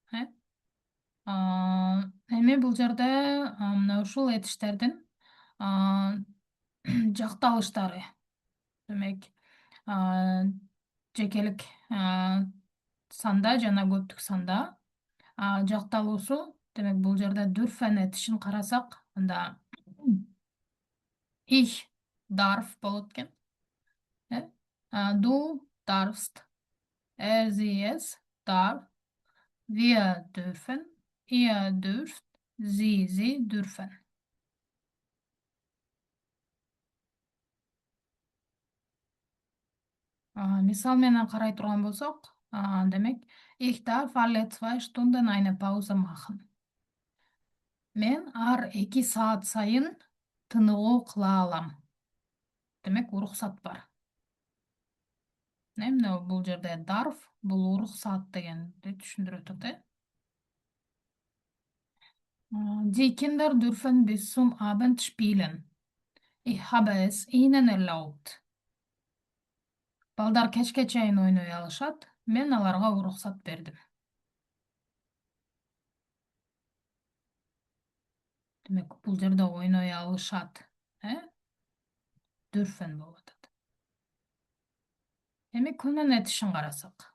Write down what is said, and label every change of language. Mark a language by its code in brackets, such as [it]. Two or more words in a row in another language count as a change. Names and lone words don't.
[ky] Эми бул жерде мына ушул этиштердин жакталыштары. Демек жекелик санда жана көптүк санда жакталуусу. Демек бул жерде dürfen этишин карасак, анда [de] ich darf [ky] болот экен. [de] Du darfst, sie es darf, wir dürfen, ihr dürft, sie dürfen. [ky] Мисал менен карай турган болсок, демек [de] ich darf alle 2 Stunden eine Pause machen. [ky] Мен ар 2 саат сайын тыныгуу кыла алам. Демек уруксат бар. Эмне бул жерде darf, бул уруксат дегенди түшүндүрөт. [de] Die Kinder dürfen bis zum Abend spielen. Ich habe es ihnen erlaubt. [ky] Балдар кечке чейин ойной алышат. Мен аларга уруксат бердим. Демек бул жерде ойной алышат. Dürfen болуп атат. Эми können этишин карасак.